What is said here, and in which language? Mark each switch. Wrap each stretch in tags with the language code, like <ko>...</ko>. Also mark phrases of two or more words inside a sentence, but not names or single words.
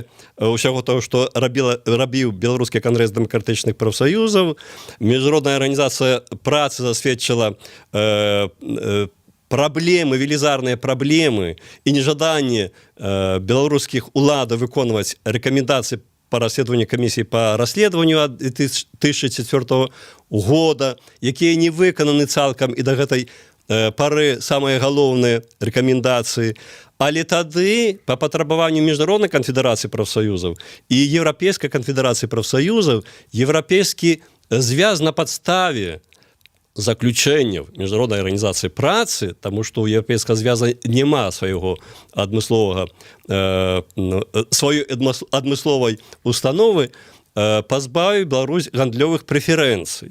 <be>ўсяго того, што рабіў Беларускі кангрэс дэмакратычных прафсаюзаў, міжнародная арганізацыя працы засведчыла праблемы, велізарныя праблемы і нежаданне беларускіх уладаў выконваць рэкамендацыі</be> <ru>по расследованию комиссии по расследованию 2004 года,</ru> <be>якія не выкананы цалкам і да гэтай пары самыя галоўныя рэкамендацыі. Але тады па патрабаванню міжнароднай канфедэрацыі прафсаюзаў і еўрапейскай канфедэрацыі прафсаюзаў еўрапейскі звяз на падставе заключэнняў міжнароднай арганізацыі працы, таму што ў еўрапейскага звяза няма свайго сваёй адмысловай установы, пазбавіў Беларусь гандлёвых прэферэнцый.</be>